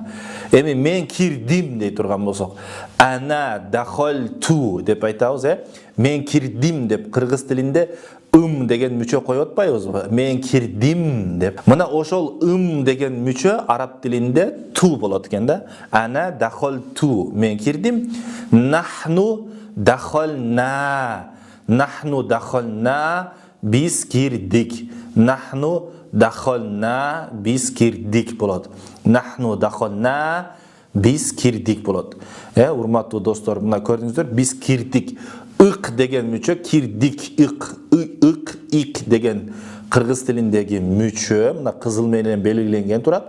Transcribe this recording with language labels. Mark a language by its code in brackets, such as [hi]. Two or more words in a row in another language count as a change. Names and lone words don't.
[ky] Эми мен кирдим дей турган болсок, [ar] أنا دخلت [ky] деп айтабыз, мен кирдим деп кыргыз тилинде деген мүчө коюп атпайбызбы? Мен кирдим деп. Мына ошол деген мүчө араб тилинде ту болот экен да. [ar] أنا دخلت, [ky] мен кирдим. [ar] نحن دخلنا. نحن دخلنا, [ky] биз кирдик. [ar] نحن دخلنا, [ky] биз кирдик болот. [ar] نحن دخلنا, [ky] биз кирдик болот. Урматтуу достор, мына көрдүңүздөр, биз кирдик. Ик деген мүчө, кирдик, ик деген кыргыз тилиндеги мүчө, мына кызыл менен белгиленген турат.